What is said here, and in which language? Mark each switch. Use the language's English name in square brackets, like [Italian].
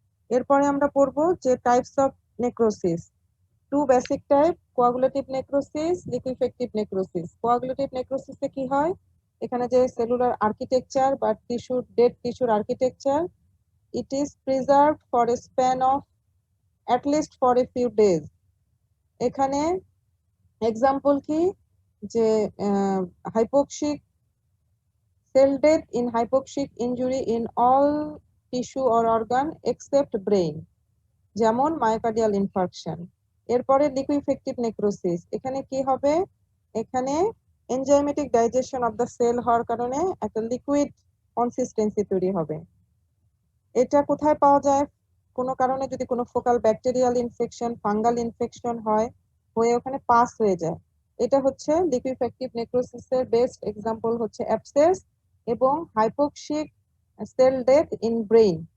[Bangla] এরপরে আমরা পড়বো যে types of necrosis. 2 basic type, coagulative necrosis, liquefactive necrosis. Coagulative নেক্রোসিসে কি হয়, এখানে যে সেলুলার আর্কিটেকচার বা টিস্যুর ডেড টিস্যুর architecture, [English] it is preserved for a span of at least for a few days. [Bangla] এখানে এক্সাম্পল কি যে [English] hypoxic cell death in hypoxic injury in all tissue or organ except brain, [Bangla] যেমন myocardial infarction. এরপরে liquefactive necrosis, এখানে কি হবে, এখানে enzymatic [English] digestion of the cell [Bangla] হওয়ার কারণে একটা লিকুইড কনসিস্টেন্সি তৈরি হবে। এটা কোথায় পাওয়া যায়, কোনো কারণে যদি কোনো focal bacterial infection, fungal infection হয়, হয়ে ওখানে পাস হয়ে যায়, এটা হচ্ছে লিকুইফেক্টিভ নেক্রোসিসের বেস্ট এক্সাম্পল হচ্ছে অ্যাবসেস এবং [English] Hypoxic cell death in brain.